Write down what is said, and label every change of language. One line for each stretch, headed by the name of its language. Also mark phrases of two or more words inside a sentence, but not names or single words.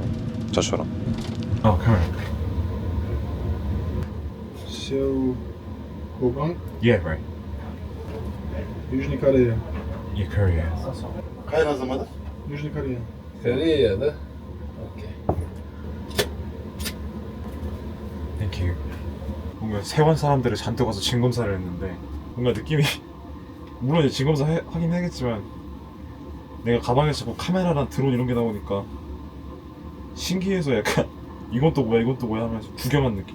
Korean: 저처럼.
English: Okay. So, Hobang, Yeah, right.
Russian: Южная Корея.
English: Yeah, Korea.
Russian: Кайра замада? Южная Корея. Корея, да? Окей.
Korean: 이렇게 뭔가 세관 사람들을 잔뜩 와서 진검사를 했는데 뭔가 느낌이 물론 이제 진검사 하긴 해야겠지만 내가 가방에 자꾸 카메라랑 드론 이런 게 나오니까 신기해서 약간 이건 또 뭐야 이건 또 뭐야 하면서 구경한 느낌.